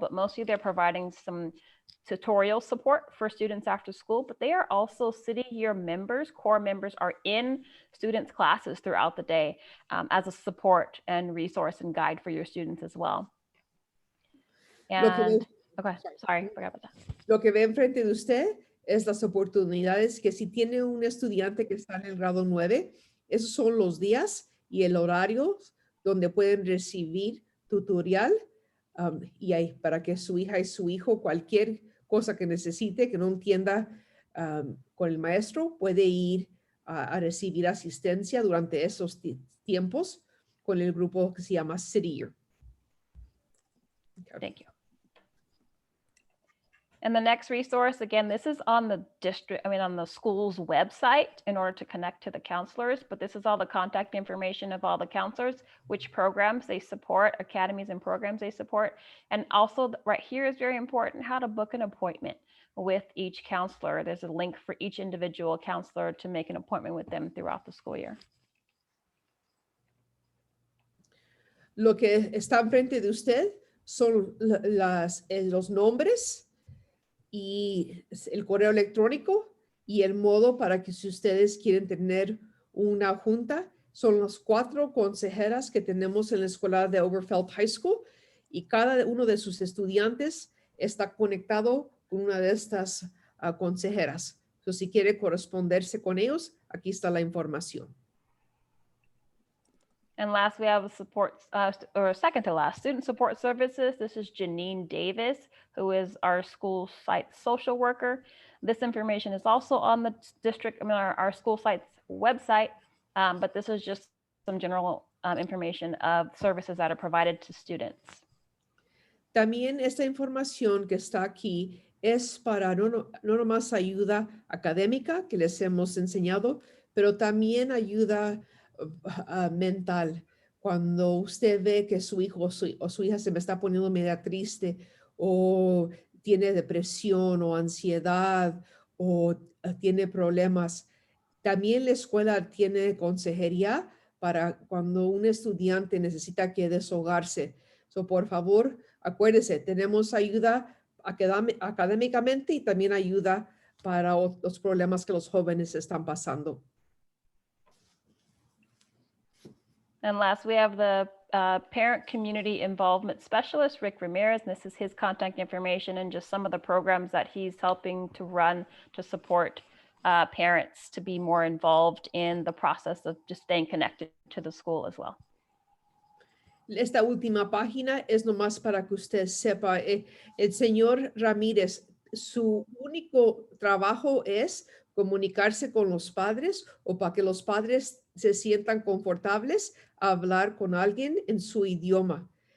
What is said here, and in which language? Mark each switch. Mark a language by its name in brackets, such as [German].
[English] But mostly they're providing some tutorial support for students after school, but they are also City Year members. Core members are in students' classes throughout the day as a support and resource and guide for your students as well. And, okay, sorry, forgot about that. [Spanish] Lo que ve enfrente de usted es las oportunidades que si tiene un estudiante que está en el grado 9, esos son los días y el horario donde pueden recibir tutorial y ahí para que su hija y su hijo, cualquier cosa que necesite, que no entienda con el maestro, puede ir a recibir asistencia durante esos tiempos con el grupo que se llama City Year. [English] Thank you. And the next resource, again, this is on the on the school's website in order to connect to the counselors, but this is all the contact information of all the counselors, which programs they support, academies and programs they support. And also right here is very important, how to book an appointment with each counselor. There's a link for each individual counselor to make an appointment with them throughout the school year. [Spanish] Lo que está enfrente de usted son los nombres y el correo electrónico y el modo para que si ustedes quieren tener una junta, son las 4 consejeras que tenemos en la escuela de Oberfeld High School y cada uno de sus estudiantes está conectado con una de estas consejeras. Entonces, si quiere corresponderse con ellos, aquí está la información. [English] And last, we have a support, or second to last, student support services. This is Janine Davis, who is our school site social worker. This information is also on the district, our school site's website, but this is just some general information of services that are provided to students. [Spanish] También esta información que está aquí es para no nomás ayuda académica que les hemos enseñado, pero también ayuda mental. Cuando usted ve que su hijo o su hija se me está poniendo media triste o tiene depresión o ansiedad o tiene problemas, también la escuela tiene consejería para cuando un estudiante necesita que desahogarse. So, por favor, acuérdese, tenemos ayuda académicamente y también ayuda para los problemas que los jóvenes están pasando. [English] And last, we have the Parent Community Involvement Specialist, Rick Ramirez. And this is his contact information and just some of the programs that he's helping to run to support parents to be more involved in the process of just staying connected to the school as well. [Spanish] Esta última página es nomás para que usted sepa, el señor Ramírez, su único trabajo es comunicarse con los padres o para que los padres se sientan confortables a hablar con alguien en su idioma.